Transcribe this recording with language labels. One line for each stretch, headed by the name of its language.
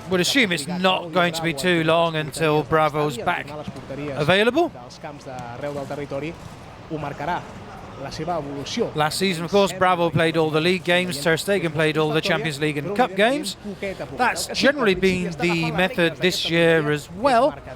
English: would assume it's not going to be too long until Bravo's back available.
Catalan: dels camps d'arreu del territori ho marcarà la seva evolució.
English: Last season, of course, Bravo played all the league games, Ter Stegen played all the Champions League and Cup games. That's generally been the method this year as well.